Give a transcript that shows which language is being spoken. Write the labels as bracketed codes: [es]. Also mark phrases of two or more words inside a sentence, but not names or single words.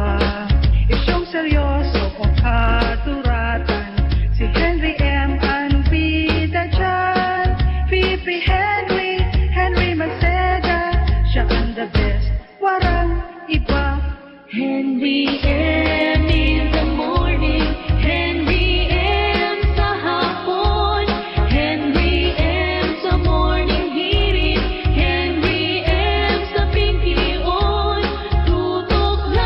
[bik] Isyong seryoso o katuratan, si Henry M. ang bida dyan. VP Henry Manceda, siya ang [en] the best, [bik] warang iba. [en] Henry M. in the morning, Henry M. [bik] sa hapon, Henry M. sa [en] morning hearing, [bik] Henry M. sa Pinky On, tutok